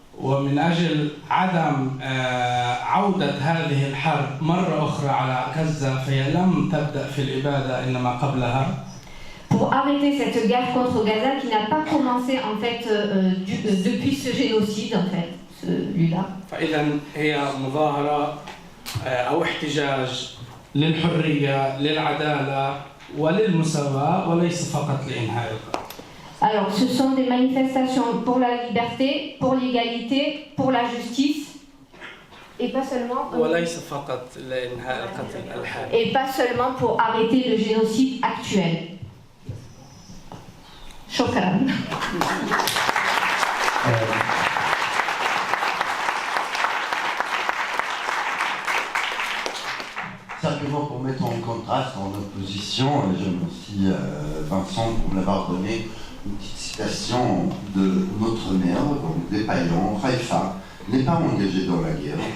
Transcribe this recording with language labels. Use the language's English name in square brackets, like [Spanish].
[Arabic] ومن أجل عدم عودة هذه الحرب مرة أخرى على غزة فهي لم تبدأ في الإبادة إنما قبلها. [French] Pour arrêter cette guerre contre Gaza qui n'a pas commencé en fait depuis ce génocide en fait, celui-là. [Arabic] فإذا هي مظاهرة أو احتجاج للحرية، للعدالة وللمساواة وليس فقط لإنهاء القتل. [French] Alors, ce sont des manifestations pour la liberté, pour l'égalité, pour la justice, et pas seulement. [Arabic] وليس فقط لإنهاء القتل الحالي. [French] Et pas seulement pour arrêter le génocide actuel. [Arabic] شكرا. [French] Simplement pour mettre en contraste, en opposition, j'aime aussi Vincent pour l'avoir donné une petite citation de notre maire, donc des Paillons, Haïfa, n'est pas engagé dans la guerre.